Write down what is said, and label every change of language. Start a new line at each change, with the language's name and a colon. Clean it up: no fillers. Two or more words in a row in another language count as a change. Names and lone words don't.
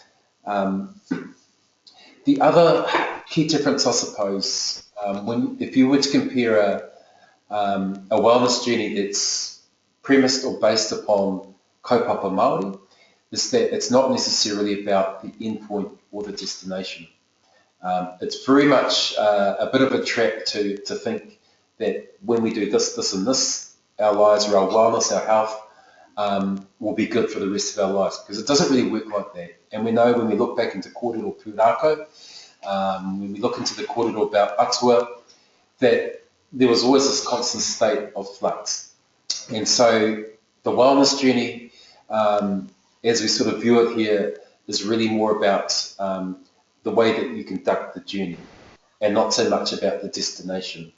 English: The other key difference, I suppose, if you were to compare a wellness journey that's premised or based upon
Māori: Kaupapa Mauri,
English: is that it's not necessarily about the endpoint or the destination. It's very much a bit of a trap to think that when we do this, this and this, our lives or our wellness, our health will be good for the rest of our lives, because it doesn't really work like that. And we know when we look back into
Māori: kōrero pūrākau,
English: when we look into the kōrero about atua, that there was always this constant state of flux. And so the wellness journey, as we sort of view it here, is really more about the way that you conduct the journey and not so much about the destination.